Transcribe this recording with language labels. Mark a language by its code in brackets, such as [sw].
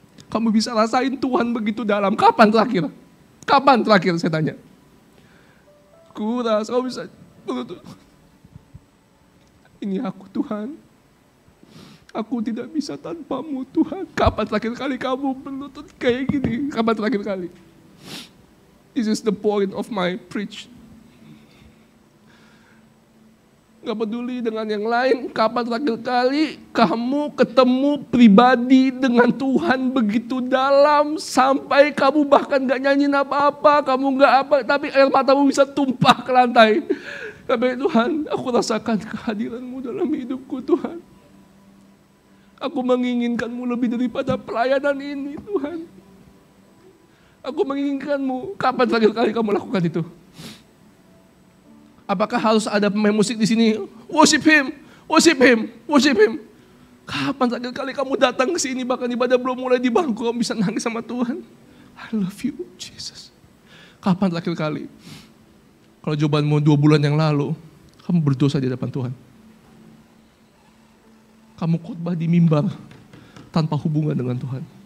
[id] Kamu bisa rasain Tuhan begitu dalam. Kapan terakhir? Kapan terakhir saya tanya? Kuras, kamu bisa. Ini aku Tuhan. Aku tidak bisa tanpamu Tuhan. Kapan terakhir kali kamu berlutut kayak gini? Kapan terakhir kali? [en] This is the point of my preach. [id] Gak peduli dengan yang lain. Kapan terakhir kali kamu ketemu pribadi dengan Tuhan begitu dalam. Sampai kamu bahkan gak nyanyiin apa-apa. Kamu gak apa. Tapi air matamu bisa tumpah ke lantai. Tapi Tuhan, aku rasakan kehadiran-Mu dalam hidupku Tuhan. Aku menginginkan-Mu lebih daripada pelayanan ini Tuhan. Aku menginginkan-Mu. Kapan terakhir kali kamu lakukan itu? Apakah harus ada pemain musik di sini? [en] Worship Him, worship Him, worship Him. [id] Kapan terakhir kali kamu datang ke sini bahkan ibadah belum mulai di bangku kamu bisa nangis sama Tuhan? [en] I love you Jesus. [id] Kapan terakhir kali? Kalau jawabanmu 2 bulan yang lalu, kamu berdosa di hadapan Tuhan. Kamu khotbah di mimbar tanpa hubungan dengan Tuhan.